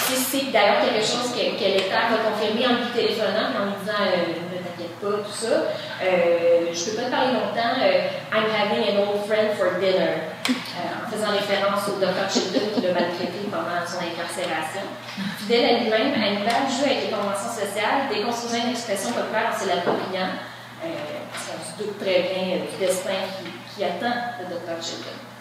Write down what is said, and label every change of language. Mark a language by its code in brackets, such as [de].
[fr] C'est d'ailleurs quelque chose que l'État va confirmer en lui téléphonant en lui disant ne t'inquiète pas, tout ça. Je ne peux pas te parler longtemps. [en] I'm having an old friend for dinner. [fr] En faisant référence au Dr. Chilton qui l'a maltraité pendant son incarcération. Fidèle à lui-même, Hannibal joue avec les conventions sociales, déconstruisant une expression populaire en se l'appropriant, parce qu'on se doute très bien du destin qui attend le Dr. Chilton.